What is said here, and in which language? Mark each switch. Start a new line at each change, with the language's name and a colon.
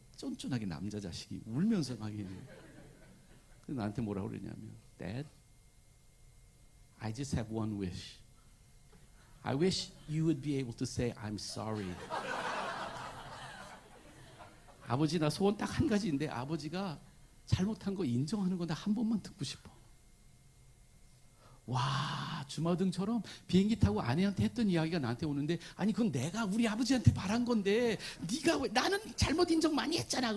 Korean: 쫀쫀하게 남자 자식이 울면서 막 그래서 나한테 뭐라고 그러냐면
English: Dad, I just have one wish. I wish you would be able to say I'm sorry.
Korean: 아버지 나 소원 딱 한 가지인데 아버지가 잘못한 거 인정하는 거 나 한 번만 듣고 싶어. 와 주마등처럼 비행기 타고 아내한테 했던 이야기가 나한테 오는데 아니 그건 내가 우리 아버지한테 바란 건데 네가 왜 나는 잘못 인정 많이 했잖아.